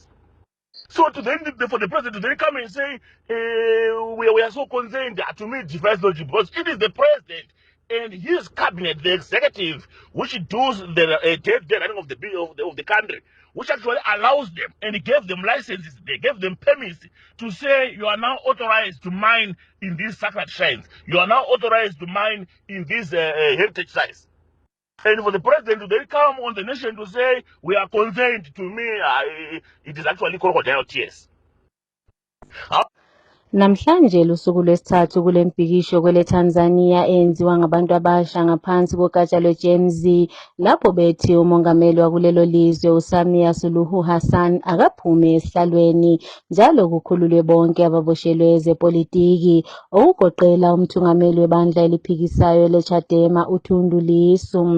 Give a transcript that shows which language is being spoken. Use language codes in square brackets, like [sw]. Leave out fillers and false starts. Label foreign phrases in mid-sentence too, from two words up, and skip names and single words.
[en] So to then, for the president to then come and say, we are so concerned, to me it defies logic because it is the president and his cabinet, the executive, which does the running of the country, which actually allows them and gave them licenses, they gave them permits to say you are now authorized to mine in these sacred shrines. You are now authorized to mine in these heritage sites. And for the president to then come on the nation to say, we are concerned, to me, it is actually crocodile tears. [nd] Namhlanje lusuku lwesithathu kule mbhikisho kwele Tanzania eyenziwa ngabantu abasha ngaphansi kogatsha lwe-GMZ lapho bethi umongameli wakulelo lizwe uSamia Suluhu Hassan akaphume esihlalweni njalo kukhululwe bonke ababoshelwe ezepolitiki okugoqela umthungameli webandla eliphikisayo leChadema uThundu Lissu.